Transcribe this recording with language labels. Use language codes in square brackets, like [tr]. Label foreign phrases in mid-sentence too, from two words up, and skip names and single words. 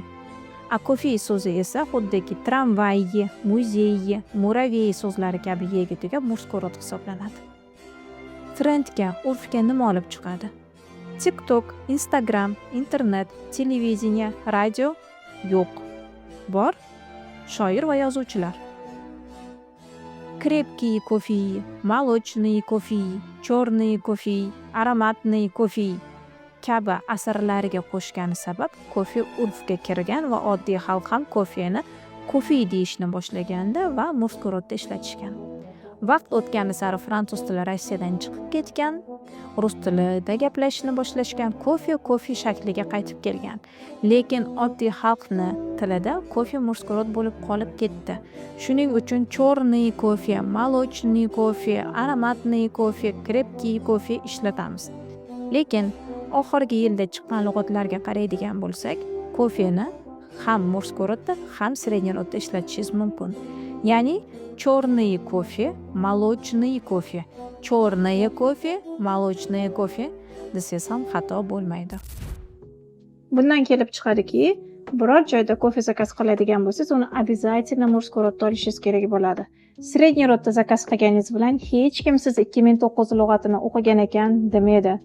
[uz] A kofi so'zi esa xuddiki tramvay, muzey, muravey so'zlari kabi yega tugab [ru] мужской род [uz] hisoblanadi. Trendga, urfga nima olib chiqadi? TikTok, Instagram, internet, televideniya, radio yo'q. Bor shoir va yozuvchilar. [ru] Крепкий кофе, молочный кофе, черный кофе, aromatный кофе [uz] kabi asarlariga qo'shgani sabab kofe urfga kirgan va oddiy xalq ham kofeni kofe deyishni boshlaganda va [ru] мужской родда [uz] ishlatishgan. Vaqt o'tgani sari fransuz tili Rossiyadan chiqib ketgan, rus tilida gaplashishni boshlashgan, kofe shakliga qaytib kelgan. Lekin oddiy xalqni tilida kofe [ru] мужской род [uz] bo'lib qolib ketdi. Shuning uchun [ru] черный кофе, молочный кофе, aromatный кофе, крепкий кофе [uz] ishlatamiz. Lekin oxirgi yilda chiqqan lug'atlarga qaraydigan bo'lsak, kofeni ham [ru] мужской родда, [uz] ham [ru] средний родда [uz] ishlatishingiz mumkin. Ya'ni [ru] черный кофе, молочный кофе, черный кофе, молочный кофе [uz] desangiz ham xato bo'lmaydi. Bundan kelib chiqadiki, biror joyda kofe zakaz qiladigan bo'lsangiz, uni обязательно [ru] мужской родда [uz] olishingiz kerak bo'ladi. [ru] Средний родда [uz] zakaz qilganingiz bilan hech kim siz 2009 lug'atini o'qigan ekan demaydi.